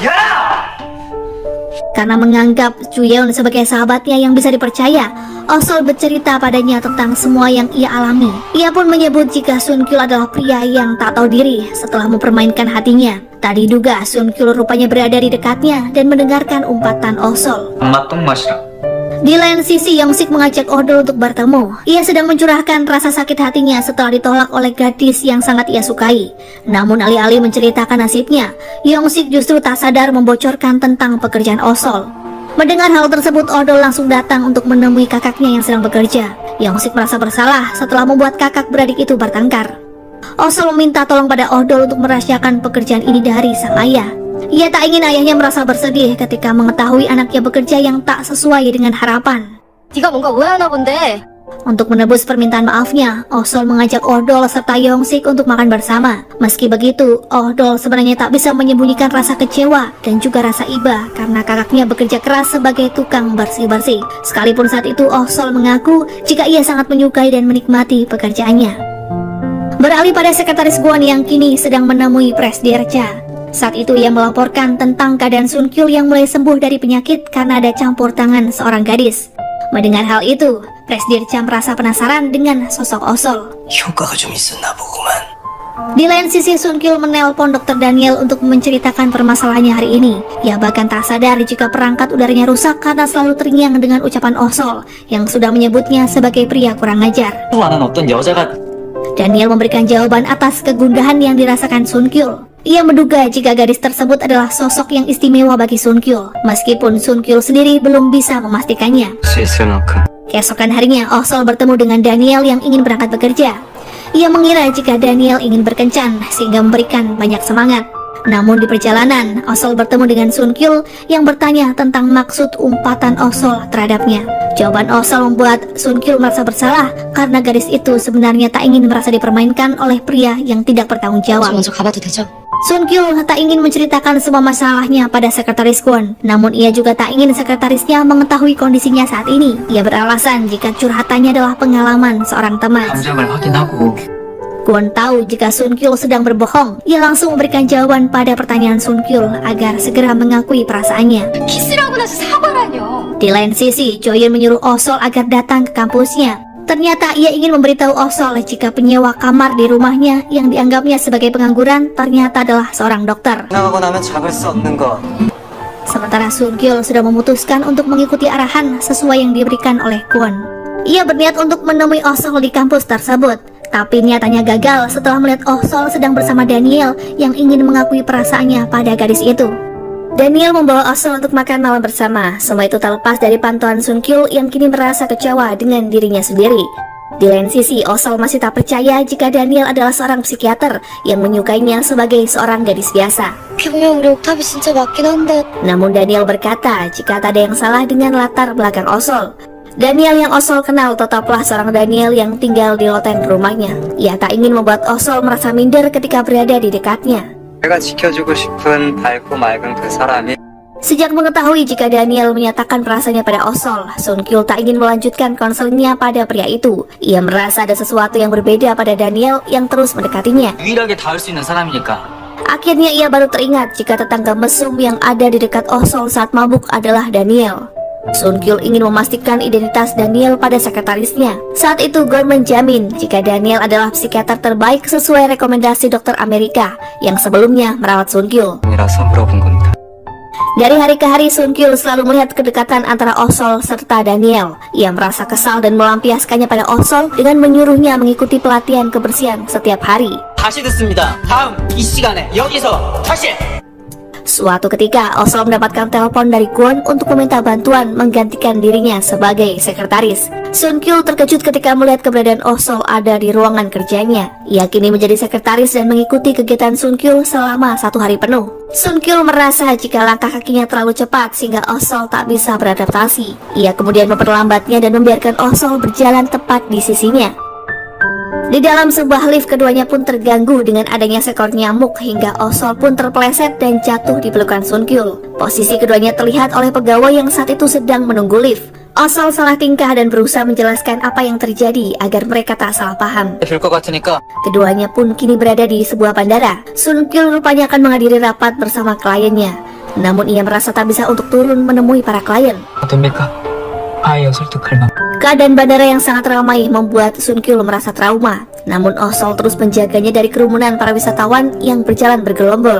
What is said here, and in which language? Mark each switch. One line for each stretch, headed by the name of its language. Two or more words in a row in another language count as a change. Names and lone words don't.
Indonesian: Karena menganggap Juyeon sebagai sahabatnya yang bisa dipercaya, Osol bercerita padanya tentang semua yang ia alami. Ia pun menyebut jika Sun Kyul adalah pria yang tak tahu diri setelah mempermainkan hatinya. Tak diduga Sun Kyul rupanya berada di dekatnya dan mendengarkan umpatan Osol.
Korean: 엄마 똥 마시라.
Indonesian: Di lain sisi, Yongsik mengajak Odol untuk bertemu. Ia sedang mencurahkan rasa sakit hatinya setelah ditolak oleh gadis yang sangat ia sukai. Namun alih-alih menceritakan nasibnya, Yongsik justru tak sadar membocorkan tentang pekerjaan Osol. Mendengar hal tersebut, Odol langsung datang untuk menemui kakaknya yang sedang bekerja. Yongsik merasa bersalah setelah membuat kakak beradik itu bertengkar. Osol meminta tolong pada Odol untuk merahasiakan pekerjaan ini dari sang ayah. Ia tak ingin ayahnya merasa bersedih ketika mengetahui anaknya bekerja yang tak sesuai dengan harapan.
Korean: 네가 뭔가 오해하나 본데.
Indonesian: Untuk menebus permintaan maafnya, Osol mengajak Odol serta Yongsik untuk makan bersama. Meski begitu, Odol sebenarnya tak bisa menyembunyikan rasa kecewa dan juga rasa iba karena kakaknya bekerja keras sebagai tukang bersih-bersih. Sekalipun saat itu Osol mengaku jika ia sangat menyukai dan menikmati pekerjaannya. Beralih pada Sekretaris Kwon yang kini sedang menemui Presdirca. Saat itu ia melaporkan tentang keadaan Sun Kyul yang mulai sembuh dari penyakit karena ada campur tangan seorang gadis. Mendengar hal itu, Presdirca merasa penasaran dengan sosok Osol.
Korean: 효과가 좀 있었나 보구만.
Indonesian: Di lain sisi, Sun Kyul menelpon Dr. Daniel untuk menceritakan permasalahannya hari ini. Ia bahkan tak sadar jika perangkat udaranya rusak karena selalu terngiang dengan ucapan Osol yang sudah menyebutnya sebagai pria kurang ajar.
Korean: 나는 어떤 여자가
Indonesian: Daniel memberikan jawaban atas kegundahan yang dirasakan Sun Kyul. Ia menduga jika gadis tersebut adalah sosok yang istimewa bagi Sun Kyul, meskipun Sun Kyul sendiri belum bisa memastikannya. Keesokan harinya, Osol bertemu dengan Daniel yang ingin berangkat bekerja. Ia mengira jika Daniel ingin berkencan sehingga memberikan banyak semangat. Namun di perjalanan, Osol bertemu dengan Sun Kyul yang bertanya tentang maksud umpatan Osol terhadapnya. Jawaban Osol membuat Sun Kyul merasa bersalah karena gadis itu sebenarnya tak ingin merasa dipermainkan oleh pria yang tidak bertanggung jawab.
Korean: 먼저 가봐도 되죠?
Indonesian: Sun Kyul tak ingin menceritakan semua masalahnya pada Sekretaris Kwon. Namun ia juga tak ingin sekretarisnya mengetahui kondisinya saat ini. Ia beralasan jika curhatannya adalah pengalaman seorang teman.
Korean: 감정을 확인하고
Indonesian: Kwon tahu jika Sun Kyul sedang berbohong. Ia langsung memberikan jawaban pada pertanyaan Sun Kyul agar segera mengakui perasaannya.
Korean: 키스라고 나서 사과라뇨.
Indonesian: Di lain sisi, Joyun menyuruh Osol agar datang ke kampusnya. Ternyata ia ingin memberitahu Osol jika penyewa kamar di rumahnya yang dianggapnya sebagai pengangguran ternyata adalah seorang dokter.
Korean: 나가고 나면 잡을 수 없는 것.
Indonesian: Sementara Sun Kyul sudah memutuskan untuk mengikuti arahan sesuai yang diberikan oleh Kwon. Ia berniat untuk menemui Osol di kampus tersebut. Tapi niatannya gagal setelah melihat Osol sedang bersama Daniel yang ingin mengakui perasaannya pada gadis itu. Daniel membawa Osol untuk makan malam bersama. Semua itu terlepas dari pantauan Sun Kyul yang kini merasa kecewa dengan dirinya sendiri. Di lain sisi, Osol masih tak percaya jika Daniel adalah seorang psikiater yang menyukainya sebagai seorang gadis biasa.
Korean: 분명 우리 옥탑이 진짜 맞긴 한데.
Indonesian: Namun Daniel berkata jika tak ada yang salah dengan latar belakang Osol. Daniel yang Osol kenal tetaplah seorang Daniel yang tinggal di loteng rumahnya. Ia tak ingin membuat Osol merasa minder ketika berada di dekatnya.
Korean: 내가 지켜주고 싶은 밝고 맑은 그 사람이
Indonesian: Sejak mengetahui jika Daniel menyatakan perasaannya pada Osol, Sun Kyul tak ingin melanjutkan konselnya pada pria itu. Ia merasa ada sesuatu yang berbeda pada Daniel yang terus mendekatinya.
Korean: 유일하게 닿을 수 있는 사람이니까.
Indonesian: Akhirnya ia baru teringat jika tetangga mesum yang ada di dekat Osol saat mabuk adalah Daniel. Sun Kyul ingin memastikan identitas Daniel pada sekretarisnya. Saat itu Gon menjamin jika Daniel adalah psikiater terbaik sesuai rekomendasi dokter Amerika yang sebelumnya merawat Sun Kyul.
Korean: 이라서 물어본 겁니다.
Indonesian: Dari hari ke hari Sun Kyul selalu melihat kedekatan antara Osol serta Daniel. Ia merasa kesal dan melampiaskannya pada Osol dengan menyuruhnya mengikuti pelatihan kebersihan setiap hari.
Korean: 다시 듣습니다. 다음 이 시간에 여기서 다시.
Indonesian: Suatu ketika, Osol mendapatkan telepon dari Kwon untuk meminta bantuan menggantikan dirinya sebagai sekretaris. Sun Kyul terkejut ketika melihat keberadaan Osol ada di ruangan kerjanya. Ia kini menjadi sekretaris dan mengikuti kegiatan Sun Kyul selama 1 hari penuh. Sun Kyul merasa jika langkah kakinya terlalu cepat sehingga Osol tak bisa beradaptasi. Ia kemudian memperlambatnya dan membiarkan Osol berjalan tepat di sisinya. Di dalam sebuah lift, keduanya pun terganggu dengan adanya seekor nyamuk hingga Osol pun terpeleset dan jatuh di pelukan Sun Kyul. Posisi keduanya terlihat oleh pegawai yang saat itu sedang menunggu lift. Osol salah tingkah dan berusaha menjelaskan apa yang terjadi agar mereka tak salah paham.
Korean: 될것 같으니까.
Indonesian: Keduanya pun kini berada di sebuah bandara. Sun Kyul rupanya akan menghadiri rapat bersama kliennya. Namun ia merasa tak bisa untuk turun menemui para klien.
Korean: 됩니까? 아예 설득할 만.
Indonesian: Keadaan bandara yang sangat ramai membuat Sun Kyul merasa trauma. Namun Osol terus menjaganya dari kerumunan para wisatawan yang berjalan bergelombol.